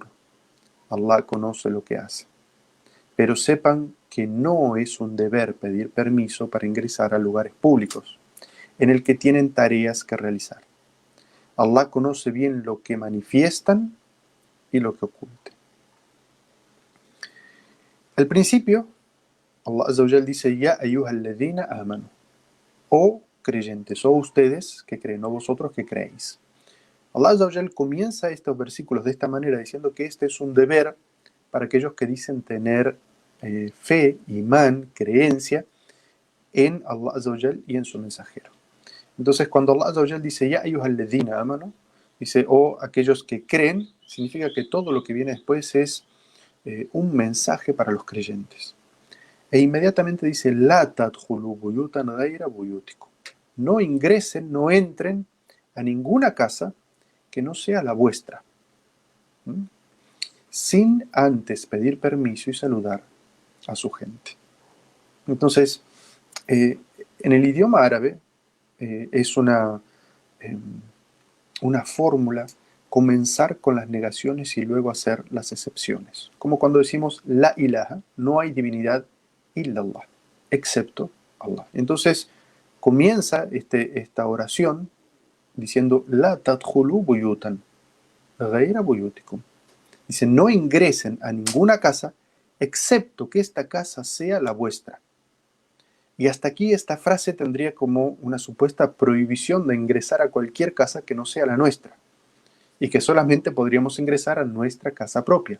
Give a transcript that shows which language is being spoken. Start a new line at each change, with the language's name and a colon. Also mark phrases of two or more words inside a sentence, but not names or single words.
Spanish: Allah conoce lo que hace. Pero sepan que no es un deber pedir permiso para ingresar a lugares públicos, en el que tienen tareas que realizar. Allah conoce bien lo que manifiestan y lo que oculten. Al principio, Allah
Arabic: عز وجل
Spanish: dice:
Arabic: يا أيها الذين آمنوا,
Spanish: o creyentes, o ustedes que creen, o vosotros que creéis. Allah
Arabic: عز وجل
Spanish: comienza estos versículos de esta manera, diciendo que este es un deber para aquellos que dicen tener fe, imán, creencia en Allah
Arabic: عز وجل
Spanish: y en su mensajero. Entonces, cuando Allah
Arabic: عز وجل
Spanish: dice:
Arabic: يا أيها الذين آمنوا,
Spanish: dice, o aquellos que creen, significa que todo lo que viene después es un mensaje para los creyentes. E inmediatamente dice:
Arabic: لا تدخلوا بيوتا غير بيوتكم.
Spanish: No ingresen, no entren a ninguna casa que no sea la vuestra, sin antes pedir permiso y saludar a su gente. Entonces, en el idioma árabe es una fórmula comenzar con las negaciones y luego hacer las excepciones. Como cuando decimos
Arabic: لا إله,
Spanish: no hay divinidad illallah, excepto Allah. Entonces comienza esta oración diciendo:
Arabic: لا تدخلوا بيوتا غير بيوتكم.
Spanish: Dice: no ingresen a ninguna casa excepto que esta casa sea la vuestra. Y hasta aquí esta frase tendría como una supuesta prohibición de ingresar a cualquier casa que no sea la nuestra, y que solamente podríamos ingresar a nuestra casa propia.